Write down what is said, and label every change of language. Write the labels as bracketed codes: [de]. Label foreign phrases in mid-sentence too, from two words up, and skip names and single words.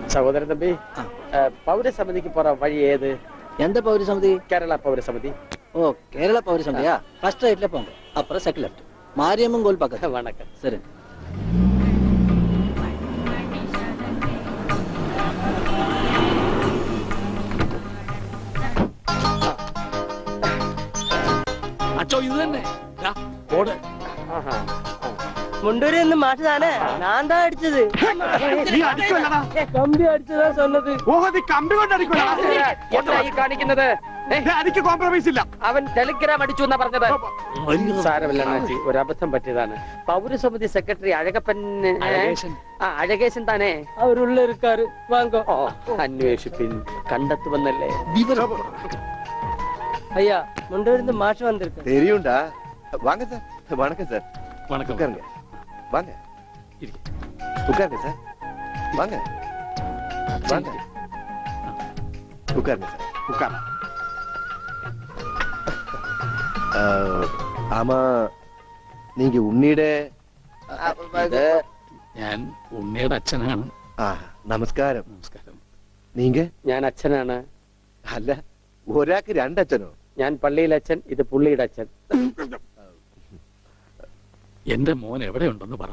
[ml] സഹോദരൻ തമ്പി പൗരസമിതിക്ക് പോറ വഴി ഏത്? [ta] எந்த பௌரசமிதி? [ml] കേരള പൗരസമിതി. [ta] ஓ கேரள பௌரசமிதியா? ஃபர்ஸ்ட் ரைட்ல போங்க, அப்புறம் செகண்ட் லெஃப்ட், மாரியம்மன் கோயில் பக்கத்துல. വണക്കം. சரி. [ml] അച്ചോ ഇത് തന്നെ ദാ, ഓട്. മുണ്ടൂരി എന്ന് മാഷ് താനേ? ഞാൻ താ അടിച്ചത്. നീ അടിക്കുമല്ലടാ. കമ്പി അടിച്ചതാ சொன்னது. ഓഹോ നീ കമ്പി കൊണ്ട് അടിക്കുമല്ലടാ. എന്താ ഈ കാണിക്കുന്നത്? അടിക്ക് കോംപ്രമൈസ് ഇല്ല. അവൻ ടെലിഗ്രാം അടിച്ചു എന്നാ പറഞ്ഞത്. സാരമില്ല അണ്ണാച്ചി, ഒരു അബദ്ധം പറ്റിയതാണ്. പൗരസമിതി സെക്രട്ടറി അഴകപ്പൻ അഴകേശൻ. അഴകേശൻ താനേ? അവരുള്ള இருக்காரு, വാങ്ങോ. അന്വേഷിപ്പിൻ, കണ്ടെത്തുമെന്നല്ലേ. [ta] ஐயா முண்டூரிந்து மாஷ் வந்திருக்கு. தெரியும்டா. வாங்க சார். வணக்கம் சார். வணக்கம். உட்காருங்க. வாங்க. இருக்கு. உட்காருங்க சார். வாங்க. வாங்க. உட்காருங்க சார். உட்கார். ஆமா, நீங்க உன்னிட [ml] ഞാൻ ഉണ്ണിയുടെ അച്ഛനാണ്. നമസ്കാരം. നമസ്കാരം. നീങ്ക? ഞാൻ അച്ഛനാണ്. അല്ല, ഒരാൾക്ക് രണ്ടച്ഛനോ? ഞാൻ പള്ളിയിലെ അച്ഛൻ, ഇത് പുള്ളിയുടെ അച്ഛൻ. എന്റെ മോൻ എവിടെയുണ്ടെന്ന് പറ.